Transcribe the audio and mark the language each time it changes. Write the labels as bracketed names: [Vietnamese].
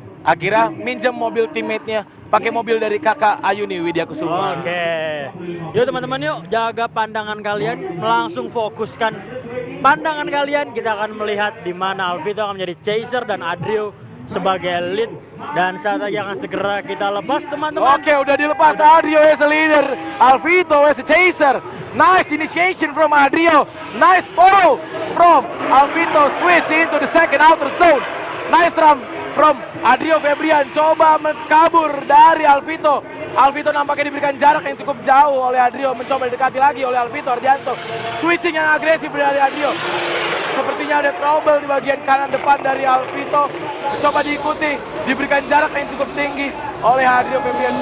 [Indonesian] Akhirnya minjem mobil teammate-nya, pakai mobil dari kakak Ayuni Widya Kusuma. Oke. Yuk teman-teman yuk, jaga pandangan kalian, langsung fokuskan pandangan kalian kita akan melihat di mana Alvito akan menjadi chaser dan Adrio sebagai lead, dan saat lagi akan segera kita lepas teman-teman. Oke, udah dilepas. [English] Adrio as a leader, Alvito as a chaser. Nice initiation from Adrio. Nice follow from Alvito. Switch into the second outer zone. Nice run from Adrio Febrian. [Indonesian] Coba kabur dari Alvito. Alvito nampaknya diberikan jarak yang cukup jauh oleh Adrio. Mencoba didekati lagi oleh Alvito Ardianto. Switching yang agresif dari Adrio. Sepertinya ada trouble di bagian kanan depan dari Alvito. Coba diikuti, diberikan jarak yang cukup tinggi oleh Adrio Febrian.